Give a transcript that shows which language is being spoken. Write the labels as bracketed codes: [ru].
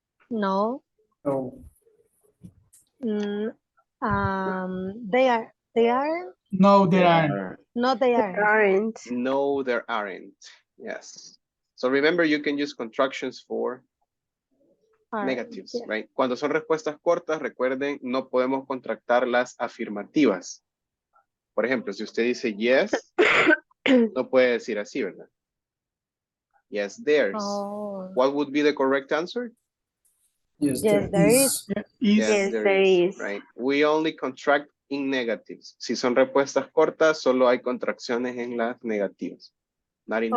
[en] No. No. They are. They are. No, there aren't. No, they There are. aren't. No, there aren't. Yes. So remember, you can use contractions for negatives, Yes. right? [es] Cuando son respuestas cortas, recuerden, no podemos contractar las afirmativas. Por ejemplo, si usted dice yes, no puede decir así, ¿verdad? [en] Yes, there's. Oh. What would be the correct answer? Yes, Yes, there is. Yes, there is, right? We only contract in negatives. [es] Si son respuestas cortas, solo hay contracciones en las negativas, [en] not in the